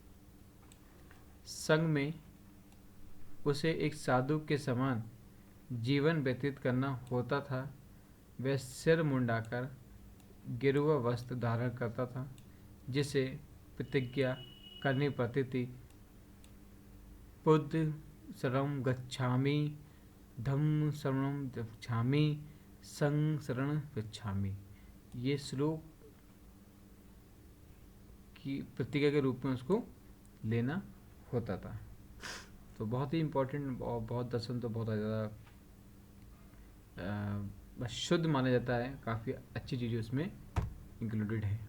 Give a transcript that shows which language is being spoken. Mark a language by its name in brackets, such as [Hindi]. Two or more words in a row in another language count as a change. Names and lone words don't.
[Hindi] संघ में उसे एक साधु के समान जीवन व्यतीत करना होता था। वह सिर मुंडाकर गेरुआ वस्त्र धारण करता था, जिसे प्रतिज्ञा करनी पड़ती थी, [Pali] बुद्ध शरणं गच्छामि, धम्म शरणं गच्छामि, संघ शरणं गच्छामि। [Hindi] ये श्लोक की प्रतिज्ञा के रूप में उसको लेना होता था। तो बहुत ही इम्पोर्टेंट और बहुत दर्शन तो बहुत ज़्यादा शुद्ध माना जाता है, काफ़ी अच्छी चीज़ें उसमें इंक्लूडेड है।